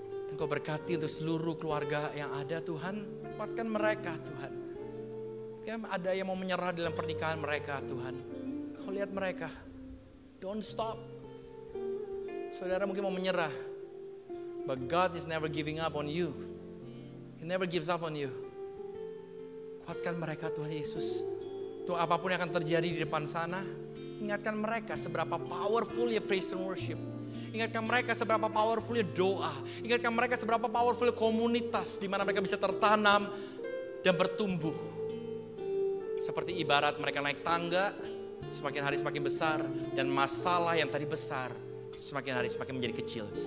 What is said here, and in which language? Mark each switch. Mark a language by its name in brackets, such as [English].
[Indonesian] Dan kau berkati untuk seluruh keluarga yang ada Tuhan, kuatkan mereka Tuhan. Ada yang mau menyerah dalam pernikahan mereka Tuhan. Kau lihat mereka. [English] Don't stop. [Indonesian] Saudara mungkin mau menyerah. [English] But God is never giving up on you. He never gives up on you. [Indonesian] Kuatkan mereka Tuhan Yesus. Tuh apapun yang akan terjadi di depan sana. Ingatkan mereka seberapa powerful ya [English] praise and worship. [Indonesian] Ingatkan mereka seberapa powerful ya doa. Ingatkan mereka seberapa powerful komunitas. Di mana mereka bisa tertanam dan bertumbuh. Seperti ibarat mereka naik tangga, semakin hari semakin besar, dan masalah yang tadi besar, semakin hari semakin menjadi kecil.